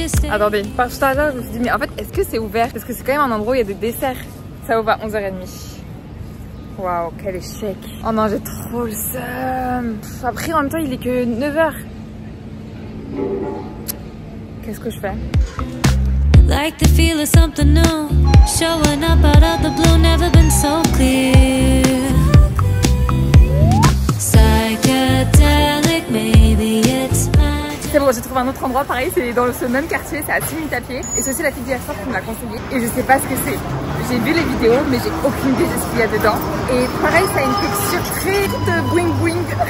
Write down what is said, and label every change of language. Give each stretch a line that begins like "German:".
French: Attendez, par tout à l'heure, je me suis dit, mais en fait, est-ce que c'est ouvert? Parce que c'est quand même un endroit où il y a des desserts. Ça ouvre à 11h30. Waouh, quel échec. Oh non, j'ai trop le seum. Après, en même temps, il est que 9 h. Qu'est-ce que je fais?
English: Like the feel of something new, showing up out of the blue, never been so clear. Psychedelic, maybe it's magic.
French: C'est bon, j'ai trouvé un autre endroit, pareil, c'est dans ce même quartier, c'est à 6 minutes à pied. Et c'est aussi la fille d'hier soir qui me l'a conseillé. Et je sais pas ce que c'est. J'ai vu les vidéos, mais j'ai aucune idée de ce qu'il y a dedans. Et pareil, ça a une texture très de bling bling.